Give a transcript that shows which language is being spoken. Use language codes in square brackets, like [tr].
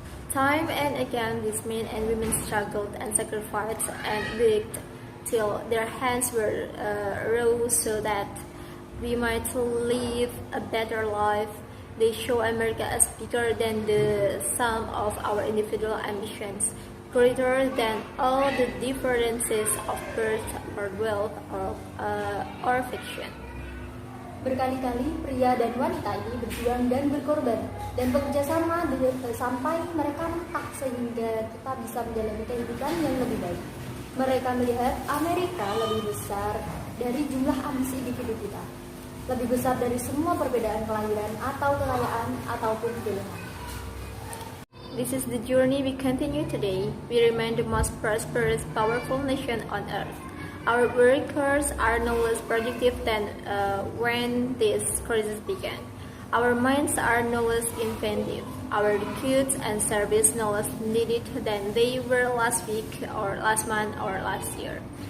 [en] Time and again, these men and women struggled and sacrificed and worked till their hands were raw so that we might live a better life. They show America as bigger than the sum of our individual ambitions, greater than all the differences of birth or wealth or fiction. [id] Berkali-kali pria dan wanita ini berjuang dan berkorban dan bekerja sama sampai mereka mentak sehingga kita bisa menjalani kehidupan yang lebih baik. Mereka melihat Amerika lebih besar dari jumlah ambisi individu kita, lebih besar dari semua perbedaan kelahiran atau kekayaan ataupun pilihan. [en] This is the journey we continue today. We remain the most prosperous, powerful nation on earth. Our workers are no less productive than when this crisis began. Our minds are no less inventive. Our goods and service no less needed than they were last week or last month or last year.